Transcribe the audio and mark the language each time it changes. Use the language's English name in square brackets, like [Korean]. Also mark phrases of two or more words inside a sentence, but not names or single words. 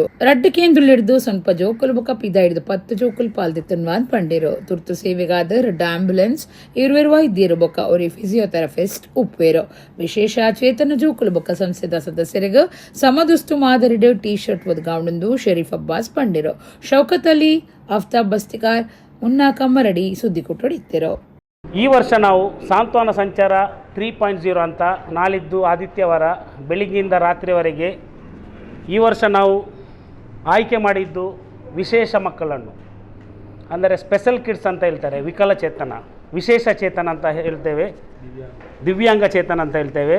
[Tulu] ರಡ್ಡು ಕೇಂದ್ರಲಿಡ್ದು ಸ್ವಲ್ಪ ಜೋಕುಲು ಬೊಕ ಪಿದ ಹಿಡಿದು 10 ಜೋಕುಲು ಪಾಲ್ದಿತ್ತನ್ವಾನ್ ಪಂಡೇರು. ತುರ್ತು ಸೇವೆಗಾದ 2 ಆಂಬ್ಯುಲೆನ್ಸ್ 20 ವೈದ್ಯರು ಬೊಕ ಅವರಿ ಫಿಸಿಯೋಥೆರಪಿಸ್ಟ್ ಉಪ್ಪೇರು. ವಿಶೇಷ ಚೇತನ ಜೋಕುಲು ಬೊಕ ಸಂಸ್ಥೆದ ಸದಸ್ಯರಿಗೆ ಸಮದುಸ್ತು ಮಾದರಿಡು ಟೀ ಶರ್ಟ್ ಒದಗಾವಣೆಂದು ಶರೀಫ್ ಅಬ್ಬಾಸ್ ಪಂಡೇರು. ಶೌಕತ್ ಅಲಿ, ಆಫ್ತಾಬ್ ಬಸ್ತಿಕಾರ್, ಮುನ್ನಾ ಕಮ್ಮರಡಿ ಸುದ್ದಿ ಕೊಟ್ಟೊಡಿತ್ತೇರು. [Kannada] ಈ ವರ್ಷ ನಾವು ಸಾಂತ್ವನ ಸಂಚಾರ 3.0 ಅಂತ ನಾಳಿದ್ದು ಆದಿತ್ಯವಾರ ಬೆಳಿಗ್ಗೆಯಿಂದ ರಾತ್ರಿವರೆಗೆ ಈ ವರ್ಷ ನಾವು ಆಯ್ಕೆ ಮಾಡಿದ್ದು ವಿಶೇಷ ಮಕ್ಕಳನ್ನು, ಅಂದರೆ [English] special kids [Kannada] ಅಂತ ಹೇಳ್ತಾರೆ, ವಿಕಲಚೇತನ, ವಿಶೇಷ ಚೇತನ ಅಂತ ಹೇಳ್ತೇವೆ, ದಿವ್ಯಾಂಗ ಚೇತನ ಅಂತ ಹೇಳ್ತೇವೆ.